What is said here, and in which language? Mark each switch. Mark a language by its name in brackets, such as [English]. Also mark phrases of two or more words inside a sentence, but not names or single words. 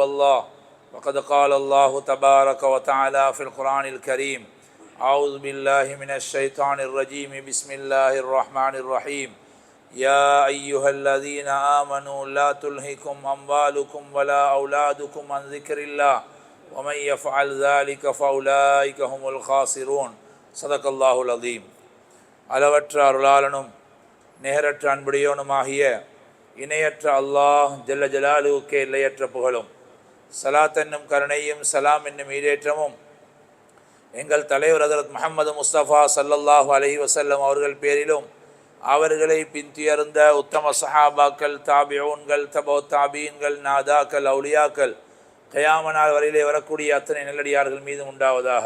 [Arabic] الله وقد قال الله تبارك وتعالى في القرآن الكريم أعوذ بالله من الشيطان الرجيم بسم الله الرحمن الرحيم يا أيها الذين آمنوا لا تلهكم أموالكم ولا أولادكم عن ذكر الله ومن يفعل ذلك فأولئك هم الخاسرون صدق الله العظيم. [Tamil] அளவற்ற அருளாளனும் நேரற்ற அன்புடையோனுமாகிய இணையற்ற அல்லாஹ் ஜல்ல ஜலாலுவுக்கே இல்லையற்ற புகழும், சலாத் என்னும் கருணையும் சலாம் என்னும் ஈடேற்றமும் எங்கள் தலைவர் ஹதரத் முஹம்மது முஸ்தபா [Arabic] صلى الله عليه وسلم [Tamil] அவர்கள் பேரிலும் அவர்களை பின்துயர்ந்த உத்தம சஹாபாக்கள், தாபிஊன்கள், தபௌ தாபீன்கள், நாதாக்கள், அவுலியாக்கள், கயாமனால் வரையிலே வரக்கூடிய அத்தனை நல்லடியார்கள் மீது உண்டாவதாக.